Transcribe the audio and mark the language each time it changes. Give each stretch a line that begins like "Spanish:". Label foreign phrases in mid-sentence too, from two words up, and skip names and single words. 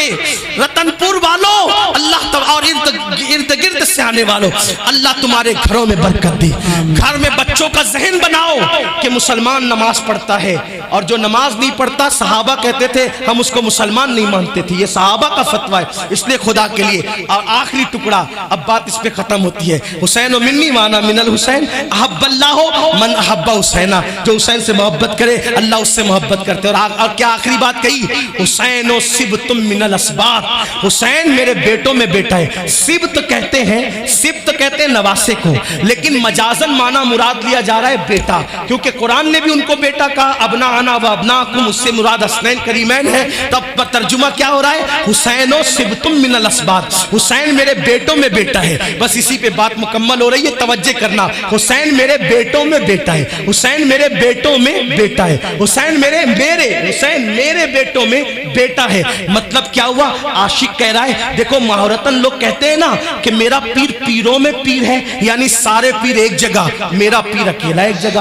Urdu: رتن پور والوں اللہ اور ارد گرد سے آنے والوں, اللہ تمہارے گھروں میں برکت دی. گھر میں بچوں کا ذہن بناؤ کہ مسلمان نماز پڑھتا ہے, اور جو نماز نہیں پڑھتا صحابہ کہتے تھے ہم اس کو مسلمان نہیں مانتے تھے. یہ صحابہ کا فتویٰ ہے. اس لیے خدا کے لیے, اور آخری ٹکڑا, اب بات اس پہ ختم ہوتی ہے.
Arabic: حسین و منی وانا من الحسین احب اللہ من احب حسینا,
Urdu: جو حسین سے محبت کرے اللہ اس سے محبت کرتے. اور کیا آخری بات کہی,
Arabic: حسین و سبت من الاسباط,
Urdu: حسین میرے بیٹوں میں بیٹا ہے. سبت کہتے ہیں نواسے کو, لیکن مجازن معنی مراد لیا جا رہا ہے بیٹا, کیونکہ قرآن نے بھی ان کو بیٹا کہا,
Arabic: ابناءنا و ابناکم,
Urdu: اس سے مراد حسنین کریمین ہے. تب ترجمہ کیا ہو رہا ہے,
Arabic: حسین و سبتم من الاسباط,
Urdu: حسین میرے بیٹوں میں بیٹا ہے. بس اسی پہ بات مکمل ہو رہی ہے, توجہ کرنا. حسین میرے بیٹوں میں بیٹا ہے, حسین میرے بیٹوں میں بیٹا ہے, حسین میرے بیٹوں میں بیٹا ہے. مطلب کیا ہوا, عاشق کہہ رہا ہے, دیکھو مہارتن لوگ کہتے ہیں نا کہ میرا پیر پیروں میں پیر ہے, یعنی سارے پیر ایک جگہ, میرا پیر اکیلا ایک جگہ.